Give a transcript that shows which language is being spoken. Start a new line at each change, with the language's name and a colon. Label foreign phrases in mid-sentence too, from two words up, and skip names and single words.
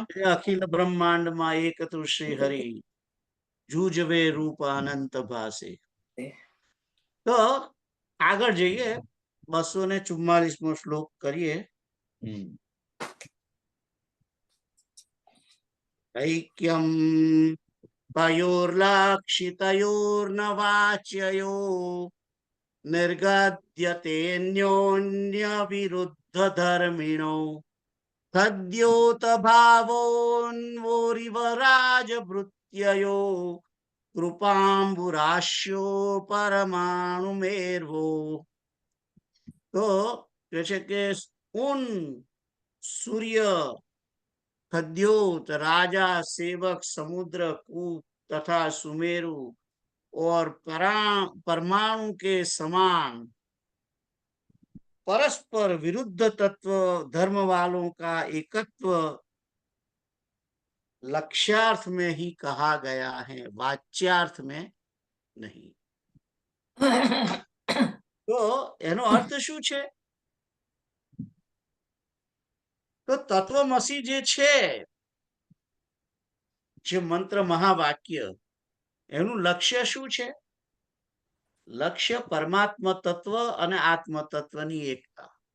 Gujarati: અખિલ બ્રહ્માંડમાં એક તું શ્રી હરિ, જુજવે રૂપ અનંત ભાસે. તો આગળ જઈએ, 244મો શ્લોક કરીએ.
Sanskrit: ऐक्यं तयोर्लक्षितयोर्न वाच्ययो निर्गद्यतेऽन्योन्यविरुद्धधर्मिणो तद्योत भावोन्वोरिव राजभृत्ययो कृपांबुराश्यो परमाणु मेरवो.
Gujarati: તો કહે છે કે
Hindi: उन सूर्य खद्योत राजा सेवक समुद्र कूप तथा सुमेरु और परमाणु के समान परस्पर विरुद्ध तत्व धर्म वालों का एकत्व लक्ष्यार्थ में ही कहा गया है, वाच्यार्थ में नहीं.
Gujarati: તો એનો અર્થ શું છે? તો તત્વમસી જે છે, જે મંત્ર મહાવાક્ય, એનું લક્ષ્ય શું છે? લક્ષ્ય પરમાત્મા તત્વ અને આત્મ તત્વની એકતા.